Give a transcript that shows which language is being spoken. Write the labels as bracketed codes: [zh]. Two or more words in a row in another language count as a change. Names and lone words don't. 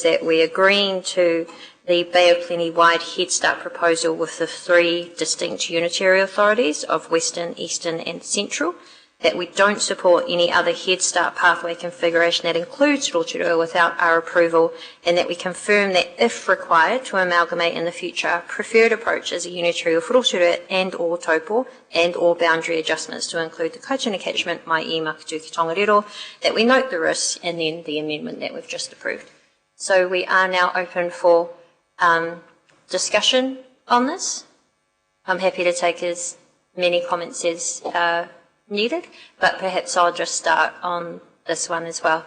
[en] that we're agreeing to the Bay of Plenty wide Head Start proposal with the 3 distinct unitary authorities of Western, Eastern and Central, that we don't support any other Head Start pathway configuration that includes Rotorua without our approval, and that we confirm that if required to amalgamate in the future, our preferred approach is a unitary of Rotorua and or Taupo and or boundary adjustments to include the Kaituna catchment, i.e. Makatuki Tongariro, that we note the risks, and then the amendment that we've just approved. So we are now open for discussion on this. I'm happy to take as many comments as needed, but perhaps I'll just start on this one as well.